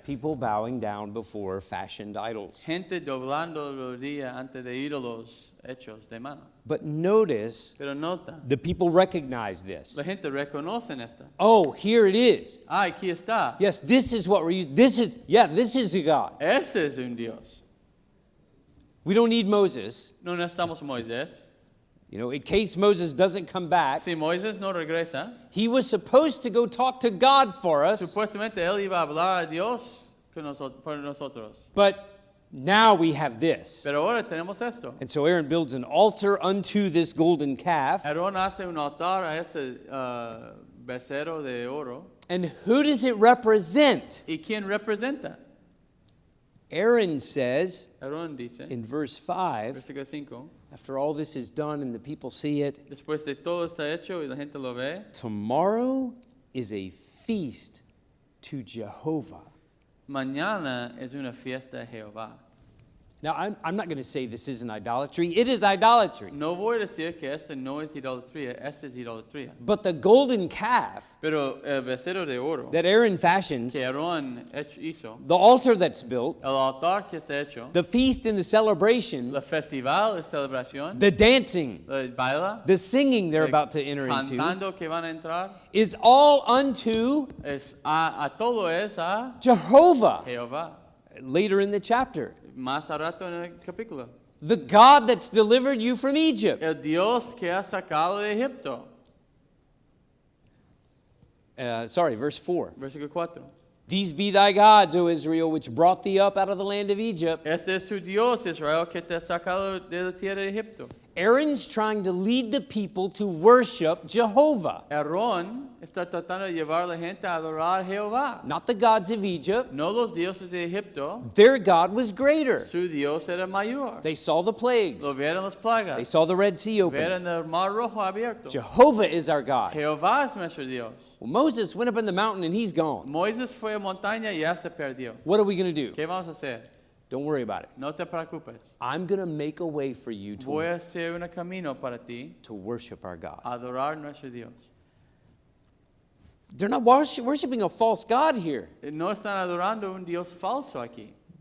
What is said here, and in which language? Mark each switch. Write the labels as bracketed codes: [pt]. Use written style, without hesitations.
[en] People bowing down before fashioned idols. [es] Gente doblando rodilla ante de ídolos hechos de mano. [en] But notice, [es] Pero nota, [en] the people recognize this. [es] la gente reconoce esta. [en] Oh, here it is. [es] Aquí está. [en] Yes, this is what we're using. This is a God. [es] Ese es un Dios. [en] We don't need Moses. [es] No necesitamos Moisés. [en] You know, in case Moses doesn't come back, [es] Si Moisés no regresa, [en] he was supposed to go talk to God for us. [es] supuestamente él iba a hablar a Dios por nosotros. [en] But now we have this. [es] Pero ahora tenemos esto. [en] And so Aaron builds an altar unto this golden calf. [es] Aarón hace un altar a este becerro de oro. [en] And who does it represent? [es] ¿Y quién representa? [en] Aaron says [es] Aarón dice, [en] in verse 5, [es] versículo 5, [en] after all this is done and the people see it, [es] después de todo está hecho y la gente lo ve, [en] tomorrow is a feast to Jehovah. [es] mañana es una fiesta de Jehová. [en] Now, I'm not going to say this isn't idolatry. It is idolatry. [es] No voy a decir que esto no es idolatría, esta es idolatría. [en] But the golden calf [es] Pero el becerro de oro [en] that Aaron fashions, [es] que Aarón hizo, [en] the altar that's built, [es] el altar que está hecho, [en] the feast and the celebration, [es] el festival, la celebración, [en] the dancing, [es] el baila, [en] the singing they're about to enter into, [es] cantando que van a entrar, [en] is all unto [es] es a todo es a [en] Jehovah. [es] Jehová. [en] Later in the chapter, [es] Más a rato en el capítulo. [en] the God that's delivered you from Egypt. [es] El Dios que ha sacado de Egipto. [en] Verse 4. [es] Versículo 4. [en] These be thy gods, O Israel, which brought thee up out of the land of Egypt. [es] Este es tu Dios, Israel, que te ha sacado de la tierra de Egipto. [en] Aaron's trying to lead the people to worship Jehovah, [es] Aarón está tratando de llevar a la gente a adorar a Jehová. [en] not the gods of Egypt. [es] No los dioses de Egipto. [en] Their God was greater. [es] Su Dios era mayor. [en] They saw the plagues. [es] Lo vieron las [en] They [es] plagas. [en] saw the Red Sea open. [es] Vieron el mar rojo abierto. [en] Jehovah is our God. [es] Jehová es nuestro Dios. [en] Well, Moses went up in the mountain and he's gone. [es] Moisés fue a montaña y ya se perdió. [en] What are we going to do? [es] ¿Qué vamos a hacer? [en] Don't worry about it. [es] No te preocupes. [en] I'm going to make a way for you [es] Voy a hacer un camino para ti [en] to worship our God. [es] a adorar nuestro Dios. [en] They're not worshiping a false God here. [es] No están adorando un Dios falso aquí.